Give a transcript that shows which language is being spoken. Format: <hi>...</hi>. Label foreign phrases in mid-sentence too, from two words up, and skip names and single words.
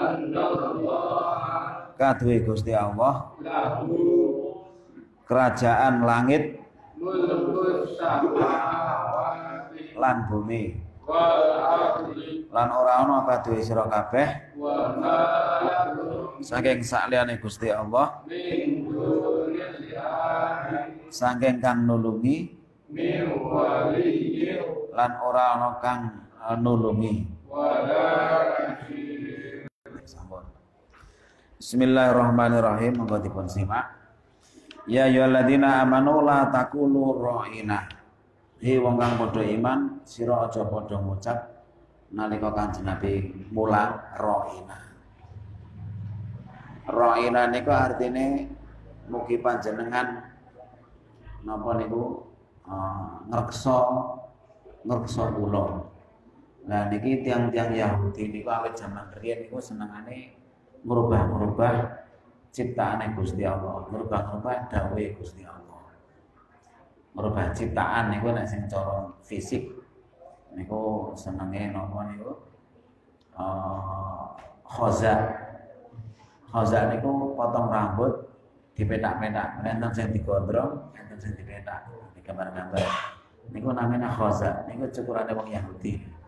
<jv>kaduwe Gusti Allah kerajaan langit lan bumi lan ora ana kaduwe sira kabeh saking sakliyane Gusti Allah saking kang nulungi lan ora ana kang nulungi.</jv> <ar>بسم الله الرحمن الرحيم.</ar> <jv>Monggo dipun simak.</jv> <ar>يا أيها الذين آمنوا لا تقولوا راعنا.</ar> <jv>He wong kang padha iman, sira aja padha ngucap nalika Kanjeng Nabi mulang ra'ina. Ra'ina niku artine mugi panjenengan napa niku ngreksa kula. Nah niki tiang-tiang Yahudi niku awit jaman riyen niku senengane merubah-merubah ciptaane Gusti Allah, merubah-merubah dawuhe Gusti Allah. Merubah ciptaan niku nek sing cara fisik niku senenge napa niku khoza. Khoza niku potong rambut dipetak-petak, enten sing digondrong, enten sing dipetak, digambar-gambar. Niku namanya khoza, niku cukurane wong Yahudi.</jv>